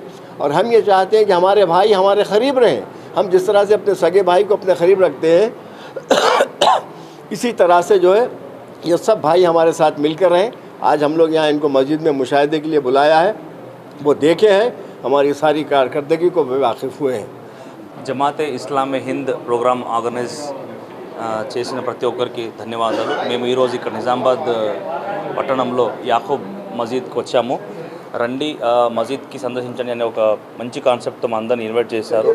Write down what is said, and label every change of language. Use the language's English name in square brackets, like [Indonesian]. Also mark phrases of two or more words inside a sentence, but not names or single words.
[Urdu] اور ہم یہ چاہتے ہیں کہ ہمارے بھائی ہمارے قریب رہیں. ہم جس طرح سے اپنے سگے بھائی کو اپنے قریب رکھتے ہیں, اسی طرح سے جو ہے یہ سب بھائی ہمارے ساتھ مل کر رہیں. آج ہم لوگ یہاں ان کو مسجد میں مشاہدے کے لیے بلایا ہے, وہ دیکھے ہیں, ہماری ساری کارکردگی کو واقف ہوئے ہیں. [Telugu] జమాతే ఇస్లామీ హింద్ [English] program organize [Telugu] చేసిన ప్రతి ఒక్కరికి ధన్యవాదాలు. మేము ఈరోజు ఇక్కడ నిజామాబాద్ పట్టణంలో యాకూబ్ మసీద్కి వచ్చాము. రండి మసీద్కి సందర్శించండి అనే ఒక మంచి కాన్సెప్ట్తో మా అందరిని ఇన్వైట్ చేశారు.